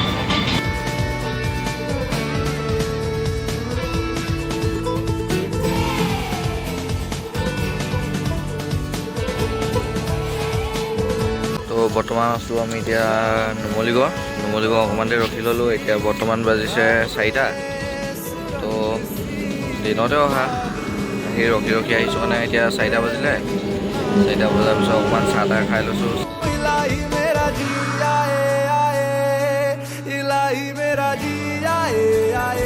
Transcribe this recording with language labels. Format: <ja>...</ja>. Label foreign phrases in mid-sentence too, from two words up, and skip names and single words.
<as>তো বৰ্তমান আছোঁ আমি এতিয়া নুমলীগড় অকণমান দেৰি ৰখি ল'লোঁ। এতিয়া বৰ্তমান বাজিছে 4টা। তো দিনতে অহা সেই ৰখি ৰখি আহিছোঁ মানে এতিয়া 4টা বাজিলে। 4টা বজাৰ পিছত অকণমান চাহ তাহ খাই লৈছোঁ।</as> <hi>इलाही मेरा जी आए आए इलाही मेरा जी आए आए।</hi>